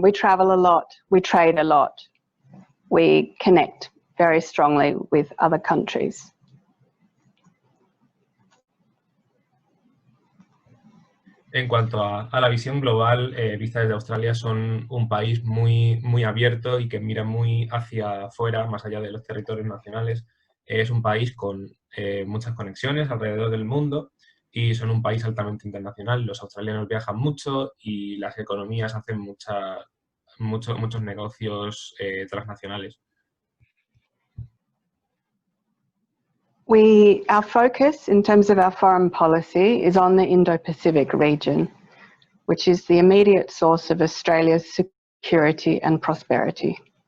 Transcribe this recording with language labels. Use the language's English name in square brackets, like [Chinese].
[English] We travel a lot, we trade a lot, we connect very strongly with other countries. [Spanish] En cuanto a la visión global, vista desde Australia, son un país muy abierto y que mira muy hacia afuera, más allá de los territorios nacionales. Es un país con muchas conexiones alrededor del mundo y son un país altamente internacional. Los australianos viajan mucho y las economías hacen muchos negocios transnacionales. [English] Our focus in terms of our foreign policy is on the Indo-Pacific region, which is the immediate source of Australia's security and prosperity.